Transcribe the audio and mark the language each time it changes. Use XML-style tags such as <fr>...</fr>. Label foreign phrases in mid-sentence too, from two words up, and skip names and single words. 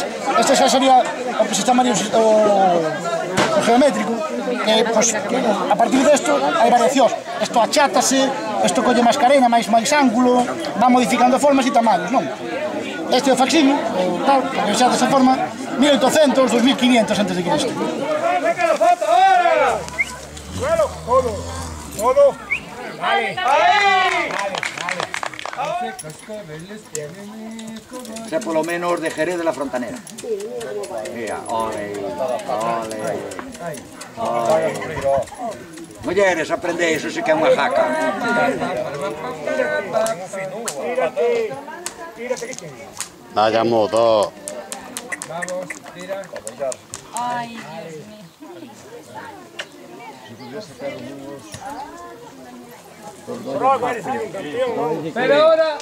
<gl>Este xa sería o que se chamaría o geométrico, que, pues, a partir desto hai variacións. Isto achátase, isto colle máis carena, máis ángulo, va modificando formas e tamaños, non? Este é o facsímil, tal, que xa desa forma, 1800, 2500 antes de Cristo.</gl> <es>¡Venga la foto ahora! ¡Suelo! ¡Todo! ¡Todo! ¡Vale! ¡Ahí! Sea por lo menos de Jerez de la Frontanera. Mira, ole, ole, ole.</es> <gl>Mulleres, aprende iso, se que é unha jaca.</gl> <es>Vaya modo. Vamos, tira. Ay, Dios mío. Pero ahora...</es>